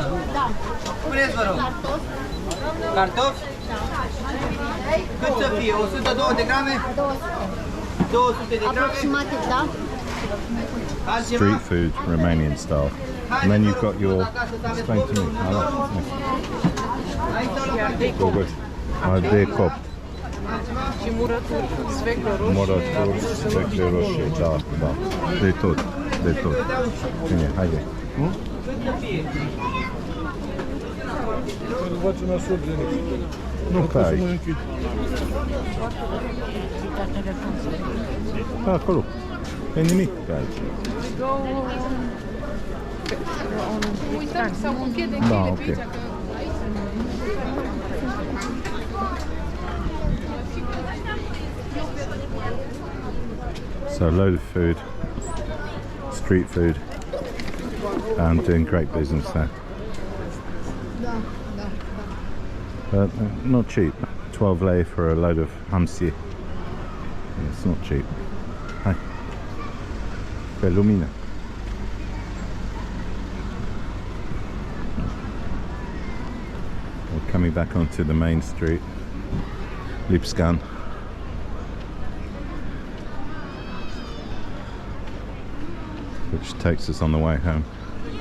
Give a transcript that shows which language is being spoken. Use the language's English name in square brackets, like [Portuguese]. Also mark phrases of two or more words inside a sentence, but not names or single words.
[Romanian] Da. Spuneți, vă rog. Cartofi? Cât să fie? 102 de grame? 200 de grame? Aproximativ, da? [English] Street food, Romanian style. And then you've got your, explain to me, I like it. [Romanian] De copt. și murături, sfeclă roșie. Murături, sfeclă roșie, da, da. De tot, de tot. Bine, haide. Nu pe aici. Acolo. E nimic pe aici. Uităm sau închide Da, cheile ok. pe aici. [English] So a load of food, street food, and doing great business there. Not cheap. 12 lei for a load of hamsi. It's not cheap. [Romanian] Hai. Pe lumină. [English] We're coming back onto the main street, Lipskan. Which takes us on the way home.